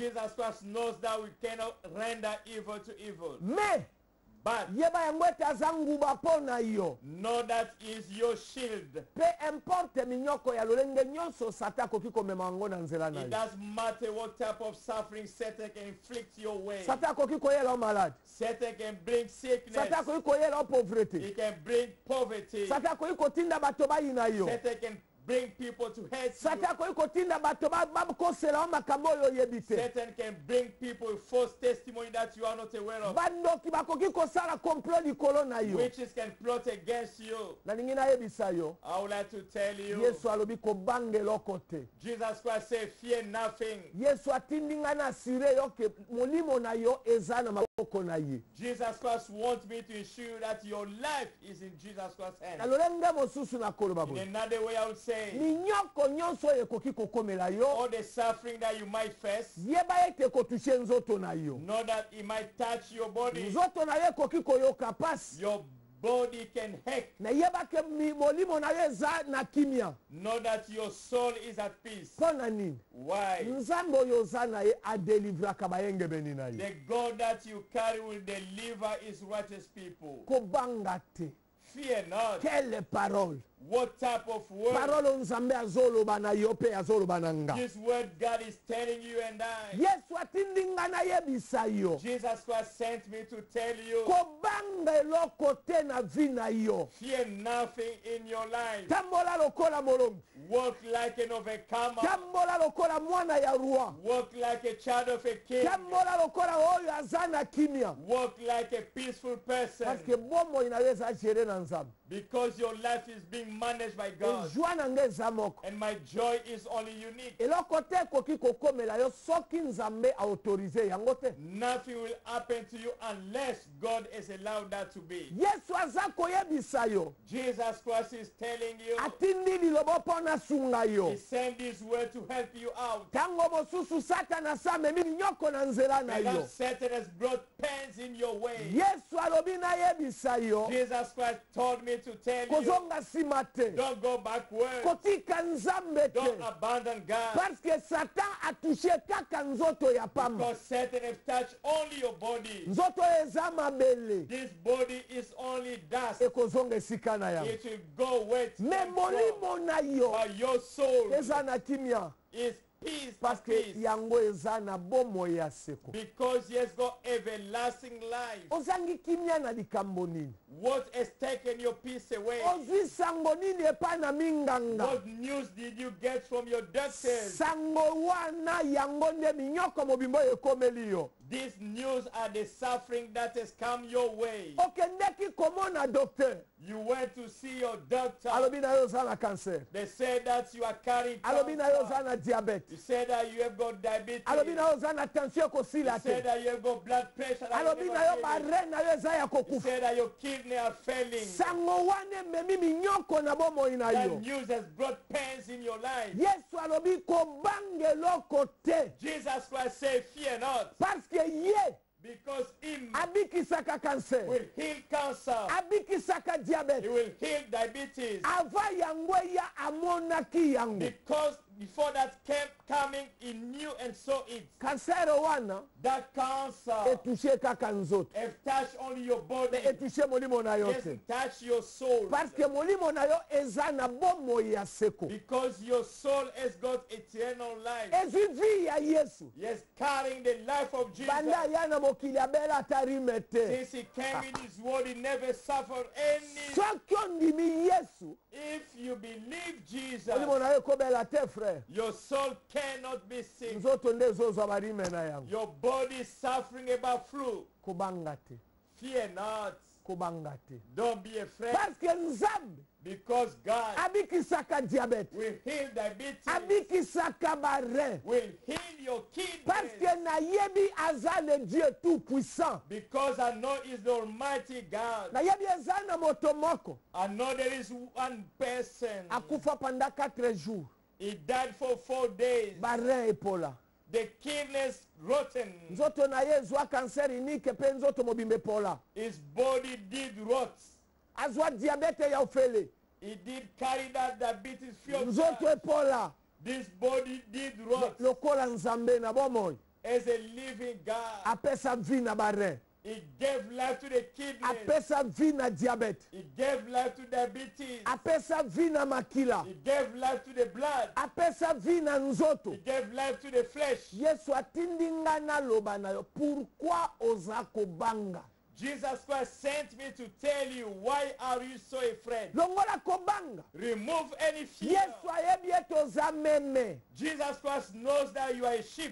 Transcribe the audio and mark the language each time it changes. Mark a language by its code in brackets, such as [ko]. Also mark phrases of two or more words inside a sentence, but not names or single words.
[en] Jesus Christ knows that we cannot render evil to evil. [ln] Me [en] But [ln] yeba yango ete aza nguba mpo na yo. [en] know that is your shield. [ln] Pe importe minyoko ya lolenge nyonso Satan akoki komema yango na nzela na [en] It [ln] yo. [en] doesn't matter what type of suffering Satan can inflict your way. [ln] Satan akoki koyela o malade. [en] Satan can bring sickness. [ln] Satan akoki koyela o pauvreté. [en] He can bring poverty. [ln] Satan akoki kotinda bato bayina yo. [en] Satan can bring people to hate [ln] Satan [en] you. [ln] akoki kotinda bato bakosela o makambo oyo oyebi te. [en] Satan can bring people with false testimony that you are not aware of. [ln] Bandoki bakoki kosala complot likolo na yo. [en] Witches can plot against you. [ln] Nalingi nayebisa yo. [en] I would like to tell you, [ln] Yesu alobi kobanga eloko te. [en] Jesus Christ said, fear nothing. [ln] Yesu atindi nga na asire yo ke molimo na yo eza na maboko na ye. [en] Jesus Christ wants me to ensure that your life is in Jesus Christ's [ln] Na [en] hands. [ln] lolenge mosusu na koloba [en] In [ln] boye. [en] another way, I would say, [ln] Minyoko nyonso oyo ekoki kokomela yo. [en] all the suffering that you might face, [ln] Yeba ete kotushe nzoto na yo. [en] know that it might touch your body. [ln] Nzoto na yo ekoki koyoka pasi. [en] Your body can hack. [ln] Na yeba ke molimo na yo eza na kimia. [en] Know that your soul is at peace. [ln] Mpo na nini? [en] Why? [ln] Nzambe oyo oza na ye adelivraka bayengebeni na ye. [en] The God that you carry will deliver his righteous people. [ln] Kobanga te. [en] Fear not. [fr] Quelle parole. [en] What type of word? [ln] Parole nzambe azoloba na yo pe azoloba na nga. [en] This word God is telling you and I. [ln] Yesu atindi nga nayebisa yo. [en] Jesus Christ sent me to tell you, [ln] Kobanga eloko te na vi na yo. [en] fear nothing in your life. [ln] Tambola lokola molongi. [en] Walk like an overcomer. [ln] Tambola lokola mwana ya roi. [en] Walk like a child of a king. [ln] Tambola lokola oyo aza na kimia. [en] Walk like a peaceful person. [fr] Parce que [ln] bomoi na yo eza gere na nzambe. [en] Because your life is being managed by God. [ln] Ejwa na nga eza moko. [en] And my joy is only unique. [ln] Eloko te ekoki kokomela yo soki nzambe autorize yango te. [en] Nothing will happen to you unless God has allowed that to be. [ln] Yesu aza koyebisa yo. [en] Jesus Christ is telling you, [ln] Atindi lilobo mpo na sunga yo. [en] he sent this word to help you out. [ln] Tango mosusu Satana asamemi minyoko na nzela na yo. [en] Because Satan has brought pains in your way. [ln] Yesu alobi nayebisa yo. [en] Jesus Christ told me to tell you, [ln] Kozonga nsima te. [en] don't go backward. [ln] Kotika nzambe [en] Don't [ln] te. [en] abandon God. [fr] Parce que [ln] Satan atushe kaka nzoto ya pamba. [en] Because Satan has touched only your body. [ln] Nzoto eza mabele. [en] This body is only dust. [ln] Ekozonga esika na yango. [en] It will go wet. [ln] Me [en] and dry. [ln] molimo na yo [en] But your soul [ln] eza na kimia. [en] is peace [fr] Parce [en] and [fr] que [en] peace. [ln] yango eza na bomoi ya seko. [en] Because he has got everlasting life. [ln] Ozangi kimia na likambo nini? [en] What has taken your peace away? [ln] Ozwi sango nini epai na minganga? [en] What news did you get from your doctors? [ln] Sango wana yango nde minyoko mobimbo ekomeli yo. [en] These news are the suffering that has come your way. [ln] Okendeki komona docteur. [en] You went to see your doctor. [ln] Alobi na yo oza na cancer. [en] They said that you are carrying [ln] Alobi na yo oza [en] cancer. [ln] na diabete. [en] You said that you have got diabetes. [ln] Alobi na yo oza na tension ekosila [en] You said [ln] te. [en] that you have got blood pressure. that [ln] Alobi [en] you [ln] na [en] never [ln] yo [en] feel it. [ln] bare na yo eza ya [en] You [ln] kokufa. [en] said that your kidney are failing. [ln] Sango wana ememi minyoko na bomoi na [en] That [ln] yo. [en] news has brought pains in your life. [ln] Yesu alobi kobanga eloko te. [en] Jesus Christ said, fear not, [fr] Parce que [ln] ye [en] because him [ln] abikisaka cancer. [en] will heal cancer. [ln] Abikisaka [en] He [ln] diabete. [en] will heal diabetes. [ln] Ava yango ya amonaki yango. [en] Because before that came coming, he knew and saw it. [ln] Cancer wana [en] That cancer [ln] etushe kaka nzoto. [en] have touched only your body. [ln] Etushe molimo na yo te. [en] Doesn't touch your soul. [fr] Parce que [ln] molimo na yo eza na bomoi ya seko. [en] Because your soul has got eternal life. [ln] Ezwi vi ya Yesu. [en] Yes, carrying the life of Jesus. [ln] Banda ya na mokili abela tarime te. [en] Since he came in his world, he never suffered any. [ln] Soki ondimi Yesu, [en] If you believe Jesus, [ln] molimo na yo ekobela te frère. [en] your soul cannot be sick. [ln] Nzoto nde ezozwa barime na yango. [en] Your body is suffering about flu. [ln] Kobanga te. [en] Fear not. [ln] Kobanga te. [en] Don't be afraid. [fr] Parce que [ln] nzambe [en] Because God [ln] abikisaka diabete. [en] will heal diabetes. [ln] Abikisaka bare. [en] Will heal your [fr] Parce [en] kidneys. [ln] que nayebi aza [fr] le Dieu tout puissant. [en] Because I know He's the Almighty God. [ln] Nayebi eza na moto moko. [en] I know there is one person. [ln] Akufa [fr] pendant 4 jours. [en] He died for 4 days. [ln] Bare epola. [en] The kidneys rotten. [ln] Nzoto na ye ezwa cancer unique pe nzoto mobimba epola. [en] His body did rot. [ln] Azwa diabete ya ofele. [en] He did carry that diabetes [ln] Nzoto [en] future. [ln] epola. [en] This body did rot. [ln] Lokola nzambe na bomoi. [en] As a living God, [ln] Apesa vi na bare. [en] He gave life to the kidneys. [ln] apesa vie na diabete, [en] He gave life to diabetes. [ln] apesa vie na makila, [en] He gave life to the blood. [ln] apesa vie na nzoto. [en] He gave life to the flesh. [ln] Yesu atindi nga naloba na yo, pourquoi oza kobanga? [en] Jesus Christ sent me to tell you, why are you so afraid? [ln] Longola kobanga. [en] Remove any fear. [ln] Yesu ayebi ete oza meme. [en] Jesus Christ knows that you are a sheep.